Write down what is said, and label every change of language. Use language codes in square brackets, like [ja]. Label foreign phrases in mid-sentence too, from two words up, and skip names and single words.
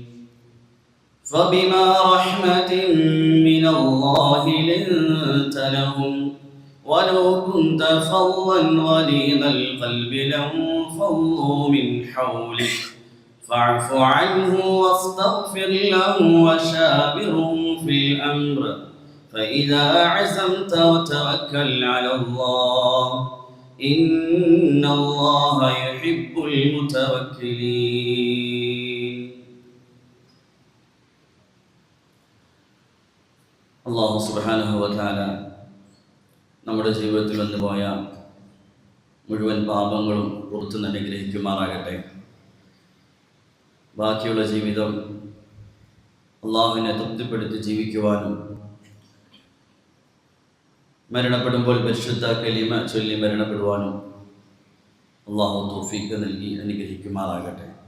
[ar] فبما رحمة من الله لنت لهم ولو كنت فظا غليظ القلب لانفضوا من حولك فاعف عنه واستغفر له وشاورهم في الأمر فإذا عزمت وتوكل على الله إن الله يحب المتوكلين. الله سبحانه وتعالى [ml] നമ്മുടെ ജീവിതത്തിൽ വന്നുപോയ മുഴുവൻ പാപങ്ങളും പുറത്തു നിന്ന് അനുഗ്രഹിക്കുമാറാകട്ടെ. ബാക്കിയുള്ള ജീവിതം അള്ളാഹുവിനെ തൃപ്തിപ്പെടുത്തി ജീവിക്കുവാനും മരണപ്പെടുമ്പോൾ പരിശുദ്ധ കലിമ ചൊല്ലി മരണപ്പെടുവാനും അള്ളാഹു തൗഫീഖ് നൽകി അനുഗ്രഹിക്കുമാറാകട്ടെ.